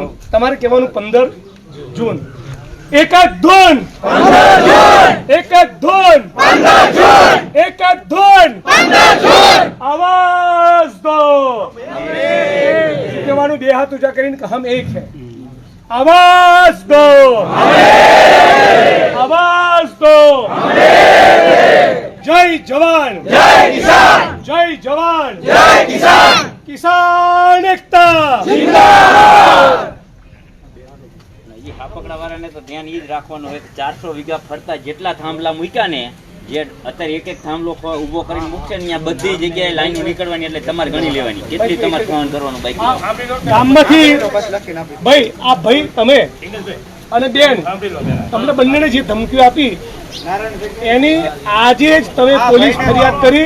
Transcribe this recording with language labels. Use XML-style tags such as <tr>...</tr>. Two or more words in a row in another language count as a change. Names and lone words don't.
<gu>તમારે કહેવાનું 15 જૂન. એક જ ધૂન, એક જ ધૂન, એક જ ધૂન,</gu> <hi>आवाज़ दो.</hi> <gu>કહેવાનું 2 હાથ ઊંચા કરીને કે</gu> <hi>हम एक है. आवाज दो, आवाज दो. जय जवान, जय किसान, जय जवान, जय किसान. किसान एकता जिंदाबाद.</hi> <gu>હાપકડા વાળાને તો ધ્યાન ઈ જ રાખવાનું હોય કે 400 વીઘા ફરતા જેટલા થાંભલા મૂક્યા ને, જે અત્યારે એક એક થાંભલો ઉભો કરીને મૂકશે ને, ત્યાં બધી જગ્યાએ લાઈનો નીકળવાની, એટલે તમારે ગણી લેવાની કેટલી તમારે સહન કરવાનું. બાકી ગામમાંથી ભાઈ આ ભાઈ તમે અને બેન, તમને બંનેને જે ધમકીઓ આપી એની આજે જ તમે પોલીસ ફરિયાદ કરી.</gu>